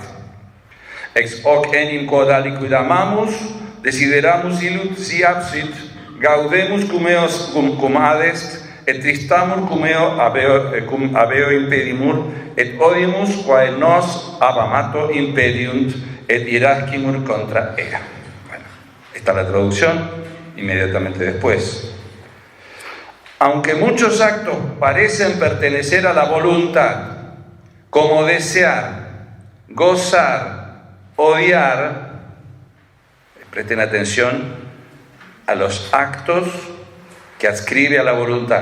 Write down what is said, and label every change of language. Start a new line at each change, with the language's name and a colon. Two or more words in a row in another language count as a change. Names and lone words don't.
Latin: Ex hoc enim quod aliquid amamus desideramus illud si absit gaudemus cum adest et tristamur cum habeo impedimur et odimus quae nos ab amato impediunt et irascimur contra ea.
Spanish: Bueno, esta es la traducción. Inmediatamente después. Aunque muchos actos parecen pertenecer a la voluntad, como desear, gozar, odiar, presten atención a los actos que adscribe a la voluntad.